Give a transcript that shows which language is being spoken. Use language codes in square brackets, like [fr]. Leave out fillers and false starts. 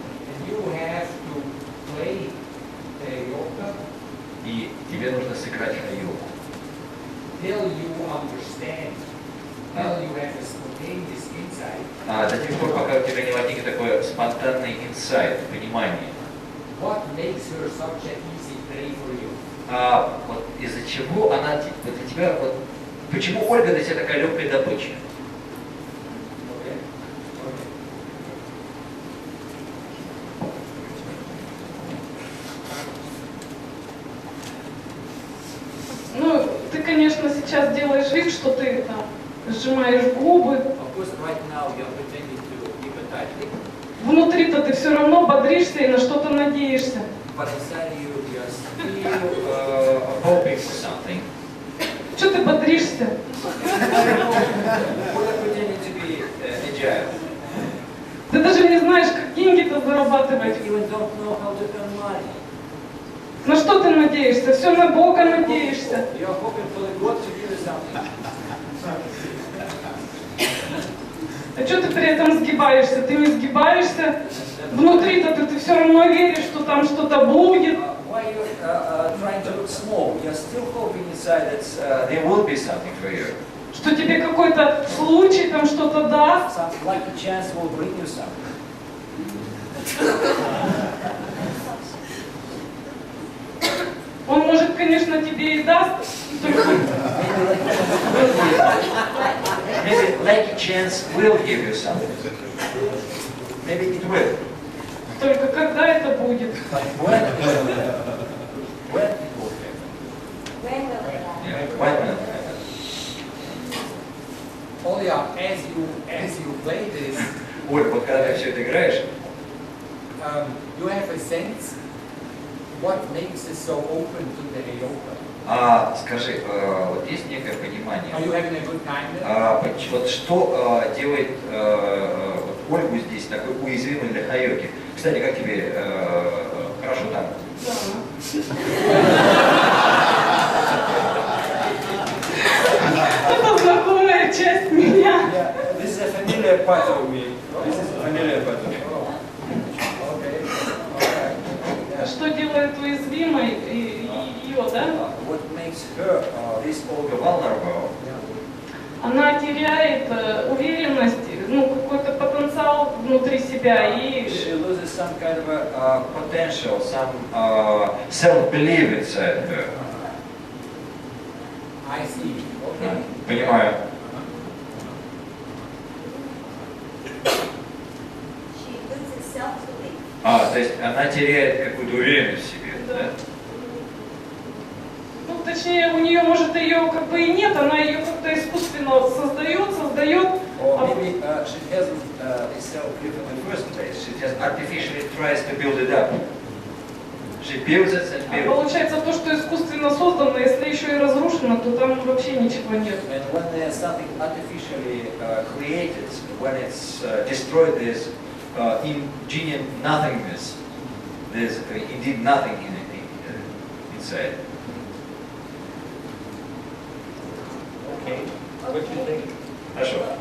[en] And you have to play the Heyoka [ru] И тебе нужно сыграть Хайоку. [en] till you understand. Till you have a spontaneous insight. [ru] До тех пор, пока у тебя не возникнет такой спонтанный инсайт, понимание. [en] What makes her such an easy prey for you? [ru] Вот из-за чего она вот для тебя, вот, почему Ольга для тебя такая легкая добыча? [en] Okay? Okay. [ru] Ну, ты, конечно, сейчас делаешь вид, что ты там сжимаешь губы. [en] Of course, right now you're pretending to be empathic, [ru] Внутри-то ты все равно бодришься и на что-то надеешься. [en] but inside you, you're Still hoping for something. [ru] Что ты бодришься? [en] We're pretending to be agile. [ru] Ты даже не знаешь, как деньги-то зарабатывать. [en] You even don't know how to earn money. [ru] На что ты надеешься? Все на Бога надеешься. [en] You're hoping for the God to give you something. [ru] А что ты при этом сгибаешься? Ты не сгибаешься. Внутри-то ты все равно веришь, что там что-то будет. [en] Why you trying to look small? You're still hoping inside that there will be something for you. [ru] Что тебе какой-то случай там что-то даст. [en] Some lucky chance will bring you something. [ru] Он может, конечно, тебе и даст. Только [en] Maybe lucky chance will give you something. Maybe it will. [ru] Только когда это будет? [en] But when it will happen? When it will happen? When will it happen? Yeah, when will it happen? Olya, as you play this, [ru] Оль, вот когда ты все это играешь, [en] you have a sense what makes it so open to the Heyoka. [ru] Скажи, вот есть некое понимание, [en] Are you having a good time there? [ru] вот что делает вот Ольгу здесь такой уязвимой для Хайоки? Кстати, как тебе, хорошо там? Это знакомая часть меня. [en] This is a familiar part of me. This is a familiar part of me. [ru] Что делает уязвимой ее, да? [en] What makes her, this Olga vulnerable? [ru] Она теряет уверенность, ну, какой-то потенциал внутри себя и [en] She loses some kind of a potential, some self-belief inside her. I see. Okay. [ru] Понимаю. [en] She loses self-belief. [ru] То есть она теряет какую-то уверенность в себе, Да. да? Ну, точнее, у нее, может, ее как бы и нет, она ее как-то искусственно создает. [en] Or maybe she hasn't this self-belief in the first place. She just artificially tries to build it up. She builds it and [ru] А [en] builds it. [ru] получается, то, что искусственно создано, если еще и разрушено, то там вообще ничего нет. [en] And when there's something artificially created, when it's destroyed, there's ingenious nothingness. There's indeed nothing in it, inside. Okay. What do you think? [ru] Хорошо.